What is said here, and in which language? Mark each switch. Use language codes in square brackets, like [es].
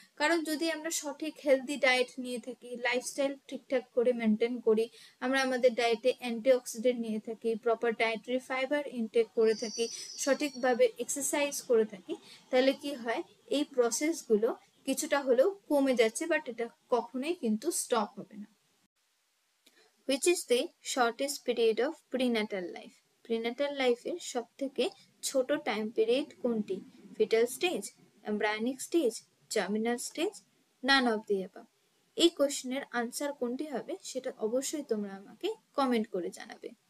[bn] কারণ যদি আমরা সঠিক হেলদি ডায়েট নিয়ে থাকি, লাইফস্টাইল ঠিকঠাক করে মেনটেন করি, আমরা আমাদের ডায়েটে অ্যান্টিঅক্সিডেন্ট নিয়ে থাকি, প্রপার ডায়েটারি ফাইবার ইনটেক করে থাকি, সঠিকভাবে এক্সারসাইজ করে থাকি, তাহলে কি হয় এই প্রসেসগুলো কিছুটা হলেও কমে যাচ্ছে, বাট এটা কখনোই কিন্তু স্টপ হবে না। [en] Which is the shortest period of prenatal life? [bn] Prenatal লাইফের সব থেকে ছোট টাইম পিরিয়ড কোনটি? [en] Fetal stage, embryonic stage, germinal stage, none of the above. [bn] এই কোশ্চেনের আনসার কোনটি হবে সেটা অবশ্যই তোমরা আমাকে কমেন্ট করে জানাবে।